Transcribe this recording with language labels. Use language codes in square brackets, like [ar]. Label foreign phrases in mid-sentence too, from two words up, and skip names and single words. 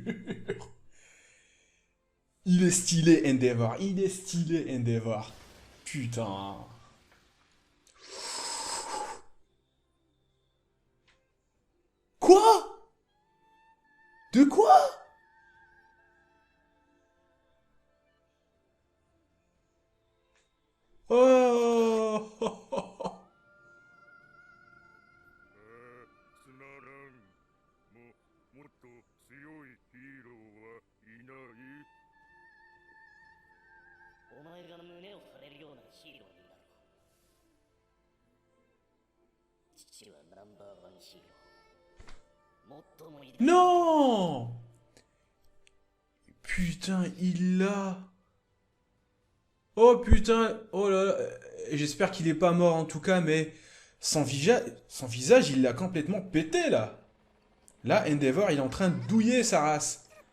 [fr] Il est stylé Endeavor, il est stylé Endeavor. Putain. Quoi? De quoi? Oh! [ja] つまらん。もっと強いヒーローはいない。お前が胸を張れるようなヒーローになる。父はナンバーワンヒーロー。もっともいる。 [fr] Non! Putain, il l'a. Oh putain, oh là là. J'espère qu'il est pas mort en tout cas, mais son visage, il l'a complètement pété là. Là, Endeavor, il est en train de douiller sa race.